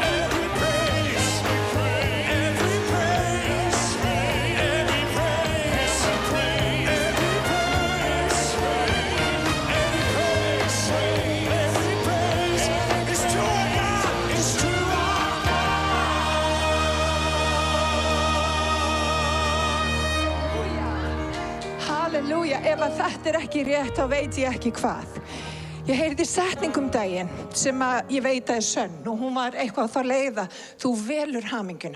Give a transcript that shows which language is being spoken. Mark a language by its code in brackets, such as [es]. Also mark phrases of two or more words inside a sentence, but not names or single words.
[en] Every praise is to our God. Is to our [is] Halleluja, ef að þetta ekki rétt, þá veit ég ekki hvað. Ég heyrði setningu daginn sem að ég veit að er sönn og hún var eitthvað á þá leið að þú velur hamingjuna.